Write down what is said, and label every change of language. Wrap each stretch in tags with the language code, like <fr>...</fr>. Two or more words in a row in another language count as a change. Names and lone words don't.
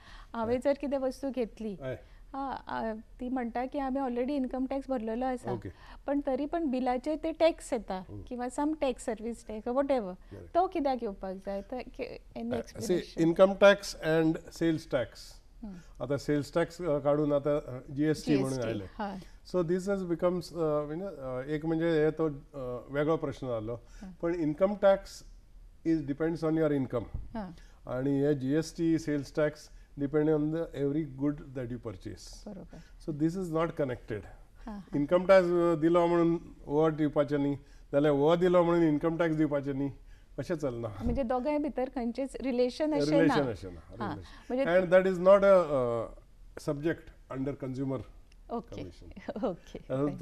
<kok>हांवें जर कितें वस्तू घेतली, ती म्हणटा की आम्ही</kok> <en>already income tax</en> <kok>भरलेलो आसा, पण तरी पण बिलाचे ते टॅक्स येता किंवा</kok> <en>some tax, service tax, what ever,</en> <kok>तो कित्याक येवपाक जाय?</kok> <en>income tax and sales tax</en> <kok>आता</kok> <en>sales tax</en> <kok>काढून आता GST म्हणून आयले.</kok> <en>so this has becomes</en> <kok>एक म्हणजे हे तो वेगळो प्रश्न जालो.</kok> <en>पण income tax is depends on your income</en> <kok>आणि हे</kok> <en>GST sales tax depend on the every good that you purchase. so this is not connected. income tax</en> <kok>दिलो म्हणून हो दिवपाचें न्ही, जाल्यार हो दिलो म्हणून</kok> <en>income tax</en> <kok>दिवपाचें न्ही, अशें चलना. म्हणजे दोगांय भितर खंयचेच रिलेशन अशें ना. रिलेशन अशें ना.</kok> <en>and that is not a subject under consumer commission.</en>